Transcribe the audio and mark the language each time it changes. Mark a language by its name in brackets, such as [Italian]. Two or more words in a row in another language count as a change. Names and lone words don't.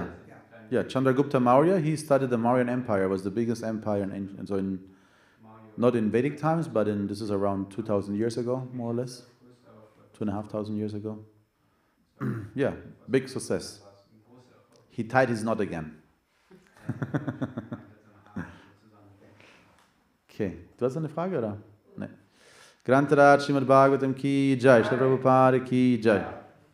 [English] Chandragupta Maurya, he started the Mauryan Empire, was the biggest empire, not in Vedic times, but this is around 2,000 years ago, more or less, 2,500 years ago. Yeah, big success. He tied his knot again. [German] Okay, du hast eine Frage, oder? Nee. [Hindi] ग्रंथराज श्रीमद् भागवतम् की जय, श्री प्रभुपाद की जय, Shri Prabhupada ki jai.